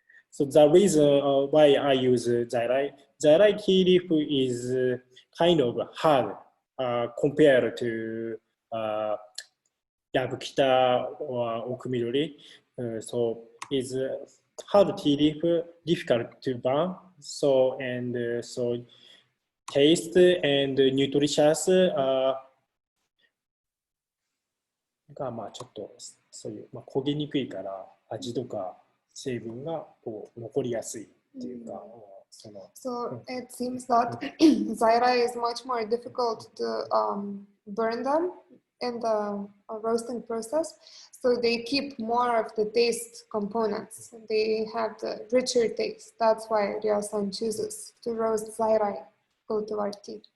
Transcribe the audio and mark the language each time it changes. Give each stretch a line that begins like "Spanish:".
English: So the reason why I use Zairai tea leaf is kind of hard compared to Yabukita or Okumidori. So it's hard tea leaf, difficult to burn. So so taste and nutritious
Japanese: がまあちょっとそういう、まあ、焦げにくいから味とか成分がこう残りやすいっていうか、その。
English: So it seems that Zaira is much more difficult to burn them in the roasting process. So they keep more of the taste components. They have the richer taste. That's why Ryo-san chooses to roast Zaira cultivar tea.